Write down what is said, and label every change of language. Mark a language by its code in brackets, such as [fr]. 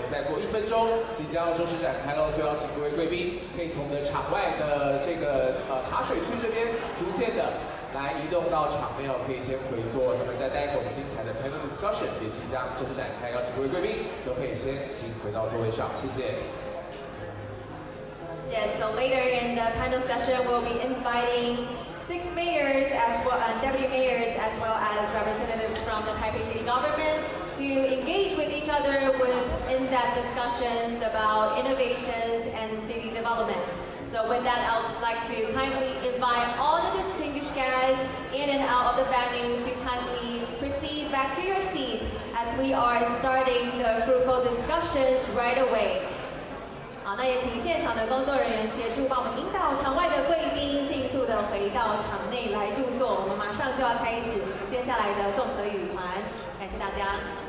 [zh] 再过1分钟即将要正式展开喽，所以要请各位贵宾可以从我们的场外的这个茶水区这边逐渐的来移动到场内哦，可以先回座。那么在待会我们精彩的 panel discussion 也即将正式展开，邀请各位贵宾都可以先请回到座位上，谢谢。 [en] Yes, so later in the panel session, we'll be inviting 6 mayors as well and deputy mayors as well as representatives from the Taipei City government to engage with each other with in-depth discussions about innovations and city development. So with that, I would like to kindly invite all the distinguished guests in and out of the venue to kindly proceed back to your seat as we are starting the fruitful discussions right away. [zh] 好，那也请现场的工作人员协助帮我们引导场外的贵宾尽速的回到场内来入座。我们马上就要开始接下来的综合语团，感谢大家。